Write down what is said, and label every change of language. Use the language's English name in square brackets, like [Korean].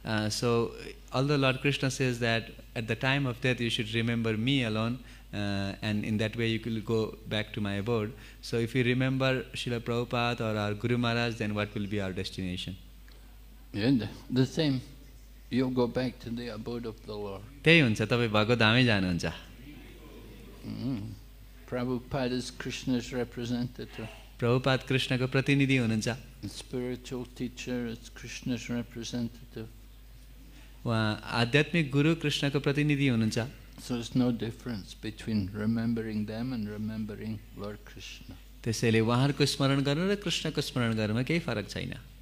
[English] So although Lord Krishna says that at the time of death you should remember me alone, and in that way you will go back to my abode. So if you remember Srila Prabhupada or our Guru Maharaj, then what will be our destination? Yeah, the same. You'll go back to the abode of the Lord. [Nepali] त्यही हुन्छ, तपाई भएको धामै जानुहुन्छ. [English] Prabhupada is Krishna's representative. [Nepali] Prabhupada कृष्णको प्रतिनिधि हुनुहुन्छ. [English] The spiritual teacher is Krishna's representative. [Nepali] उहाँ आध्यात्मिक गुरु कृष्णको प्रतिनिधि हुनुहुन्छ. [English] So there's no difference between remembering them and remembering Lord Krishna. [Nepali] त्यसैले उहाँहरूको स्मरण गर्नु र कृष्णको स्मरण गर्नुमा केही फरक छैन।